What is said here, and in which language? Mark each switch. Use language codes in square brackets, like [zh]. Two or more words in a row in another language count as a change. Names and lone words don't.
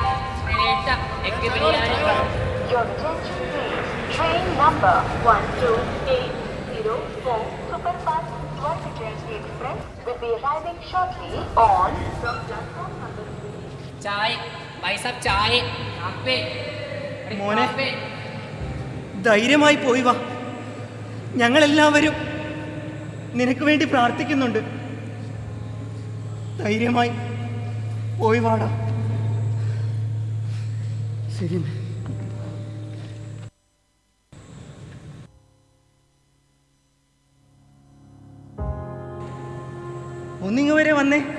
[en] Your attention please. Train number 12804 Superfast Swarg Jayanti Express will be arriving shortly on from platform number 3. [hi] चाय भाई साहब चाय पे [ml] മോനെ ധൈര്യമായി പോയി വാ. ഞങ്ങളെല്ലാവരും നിനക്ക് വേണ്ടി പ്രാർത്ഥിക്കുന്നുണ്ട്. ധൈര്യമായി പോയി വാടാ. ശരി. ഒന്നിങ്ങ് വരെ വന്നേ.